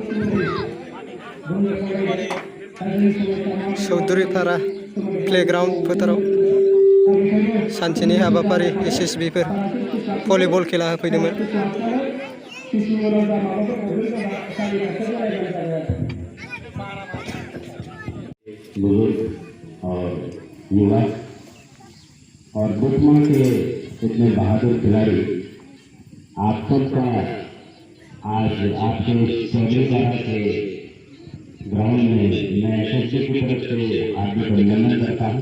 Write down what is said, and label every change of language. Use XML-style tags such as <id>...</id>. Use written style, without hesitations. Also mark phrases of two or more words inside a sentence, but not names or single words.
<brx>चौधुरीपारा प्लेग्राउन्ड फोथाराव सानसेनि हाबाफारि एसएसबी फोर भलिबल खेला होफैदोंमोन</brx> <hi>बुजुर्ग और युवा और दतमा के इतने बहादुर खिलाड़ी आप सबका आज आपके चौधरीपारा के ग्राउंड में मैं एसएसबी की तरफ से हार्दिक अभिनंदन करता हूँ।</hi>